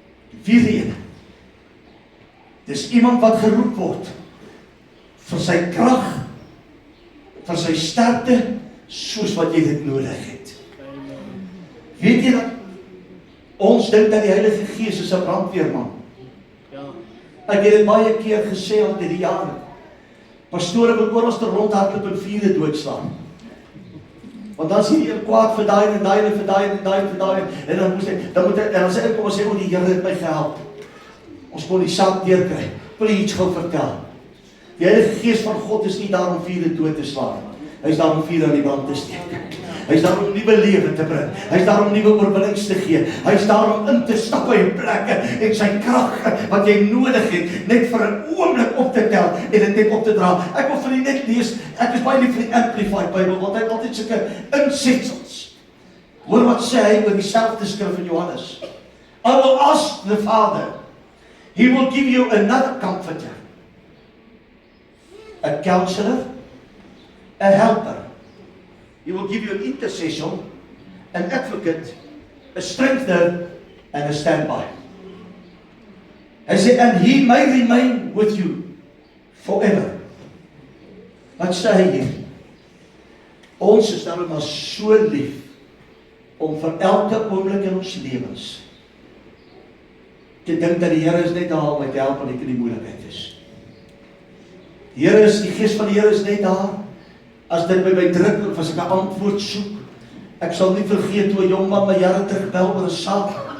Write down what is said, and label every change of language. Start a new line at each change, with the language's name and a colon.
Afrikaans: Die 4de een, dis iemand wat geroep word vir sy krag, vir sy sterkte, soos wat jy dit nodig het. Weet jy dat ons dink dat die Heilige Gees is 'n brandweerman? Ek het dit baie keer gesê al die jare. Pastore wil oral te rondhardloop en vure doodslaan. Want dan sien jy een kwaad vir daai en daai en vir daai en daai en vir daai en dan moet hy, en dan sê ek kom en sê, die Here het my gehelp. Ons kon die saak deurkry. Wil jy iets gou vertel? Die Heilige Gees van God is nie daar om vure dood te slaan. Hy is daar om vuur aan die brand te steek. Hy is daar om nuwe lewe te bring. Hy is daar om nuwe oorwinnings te gee. Hy is daar om in te stap by plekke en sy krag wat jy nodig het, net vir 'n oomblik op te tel en dit net op te dra. Ek wil vir u net lees, ek is baie lief vir die Amplified Bible, want hy het altyd sulke insetsels. Hoor wat sê hy oor dieselfde skrif in Johannes.
English: I will ask the Father, He will give you another comforter, a counselor, a helper. He will give you an intercession, an advocate, a strengthener, and a standby.
Afrikaans: Hy sê,
English: and he may remain with you forever.
Afrikaans: Wat sê hy hier? Ons is nou maar so lief om vir elke oomblik in ons lewens te dink dat die Here is net daar om my te help wanneer ek in die moeilikheid is. Die Here is, die Gees van die Here is net daar. As dit by my druk, of as ek 'n antwoord soek, ek sal nie vergeet hoe 'n jong man my jare terugbel oor 'n saak.